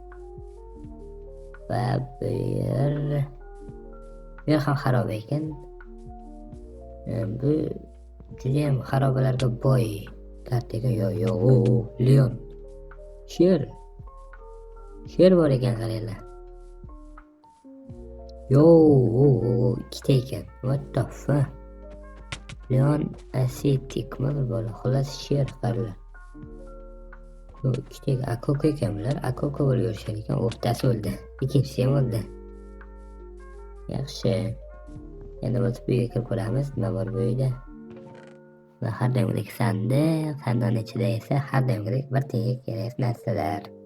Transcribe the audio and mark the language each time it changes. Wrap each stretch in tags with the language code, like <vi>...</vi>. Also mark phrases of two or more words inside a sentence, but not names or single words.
<uz>Va bu yer ham xarob ekan. Bu juda ham xarobalarga boy kartaga. Leon. Sher bor ekan qaranglar. Ikkita ekan.</uz> <en>What the fuck?</en> <uz>Leon Asetikmi bir bola. Xullas sher qaranglar. Ikkita akoko ekan bular. Akoko bo'lib yurishar ekan. O'rtasi o'ldi. Ikkinchisi ham o'ldi. Yaxshi. Endi o'tib uyga kirib ko'ramiz. Nima bor bu uyda? Va har doimgidek sandiq. Sandiqning ichida esa har doimgidek bir tiyga kerak narsalar.</uz>